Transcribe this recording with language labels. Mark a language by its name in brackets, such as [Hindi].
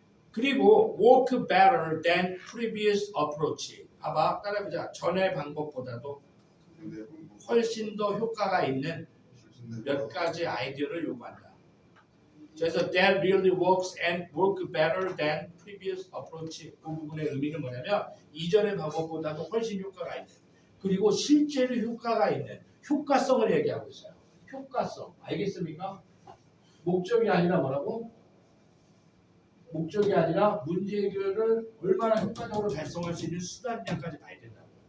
[English] 그리고 work better than previous approach. [Korean] 봐봐, 따라해보자. 전의 방법보다도 훨씬 더 효과가 있는 몇 가지 아이디어를 요구한다. [English] 그래서 that really works and work better than previous approach. [Korean] 그 부분의 의미는 뭐냐면 이전의 방법보다도 훨씬 효과가 있는. 그리고 실제로 효과가 있는 효과성을 얘기하고 있어요. 효과성. 알겠습니까? 목적이 아니라 뭐라고? 목적이 아니라 문제 해결을 얼마나 효과적으로 달성할 수 있는 수단량까지 봐야 된다.